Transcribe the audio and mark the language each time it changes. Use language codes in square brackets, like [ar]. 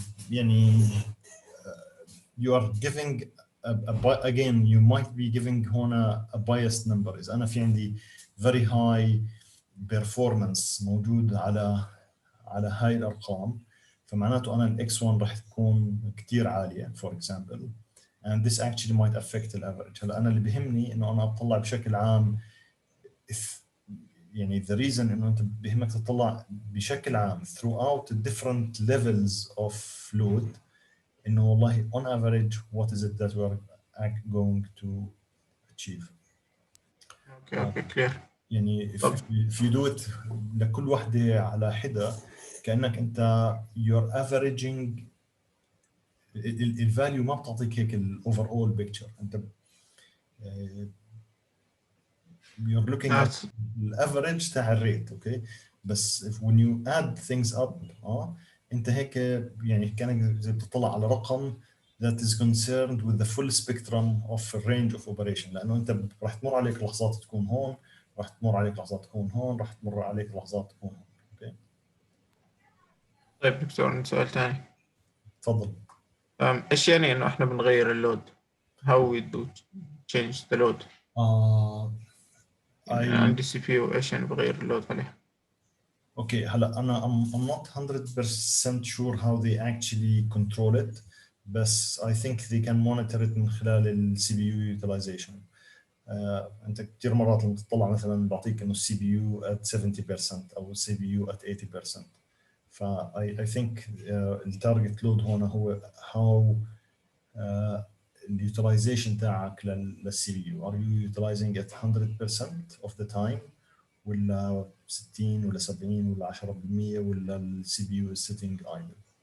[en] يعني you are giving again you might be giving هنا a biased number. إذا أنا في عندي very high performance موجود على هاي الأرقام [ar] فمعناته أنا ال x1 راح تكون كتير عالية [en] for example and this actually might affect the average. [ar] هلا أنا اللي بيهمني إنه أنا أطلع بشكل عام يعني the reason إنه أنت بيهمك تطلع بشكل عام [en] throughout the different levels of load [ar] إنه والله [en] on average what is it that we are going to achieve. [ar] اوكي كلير. يعني [en] if you do it [ar] لكل وحدة على حدة كأنك أنت [en] you're averaging [ar] الفاليو ما بتعطيك هيك ال overall picture. أنت you're looking at الافريج تاع الريت اوكي بس when you add things up انت هيك يعني كانك زي بتطلع على رقم [en] that is concerned with the full spectrum of range of operation [ar] لانه انت راح تمر عليك لحظات تكون هون راح تمر عليك لحظات تكون هون راح تمر عليك لحظات تكون هون. اوكي طيب دكتور سؤال ثاني. تفضل. ايش يعني انه احنا بنغير اللود؟ [en] how we do change the load؟ [ar] يعني عندي سي بي يو ايش يعني بغير اللود عليه؟ [en] okay هلا انا I'm not 100% sure how they actually control it بس I think they can monitor it [ar] من خلال ال [en] CPU utilization. [ar] انت كثير مرات لما تطلع مثلا بعطيك انه السي بي يو at 70% او السي بي يو at 80%. [en] ف I think [ar] التارجت لود هون [en] هو how اليوتيلايزيشن تاعك للسي P U. Are you utilizing it 100% of the time ولا 60 ولا 70 ولا 10% [ar] ولا السي بي يو [en] sitting idle.